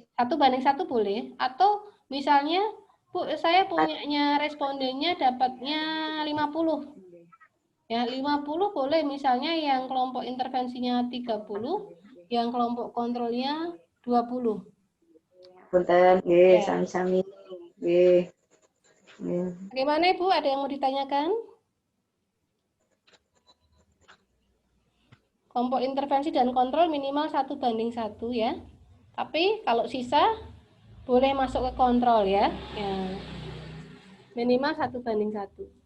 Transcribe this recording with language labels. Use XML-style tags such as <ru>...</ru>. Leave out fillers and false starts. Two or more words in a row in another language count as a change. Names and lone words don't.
<id>1:1 boleh, atau misalnya Bu, saya punyanya respondennya dapatnya 50. Ya, 50 boleh, misalnya yang kelompok intervensinya 30, yang kelompok kontrolnya 20.</id> <jv>Punten, nggih, sami-sami. Nggih.</jv> <id>Bagaimana Ibu? Ada yang mau ditanyakan? Kelompok intervensi dan kontrol minimal 1:1 ya. Tapi kalau sisa boleh masuk ke kontrol ya. Minimal 1:1.</id>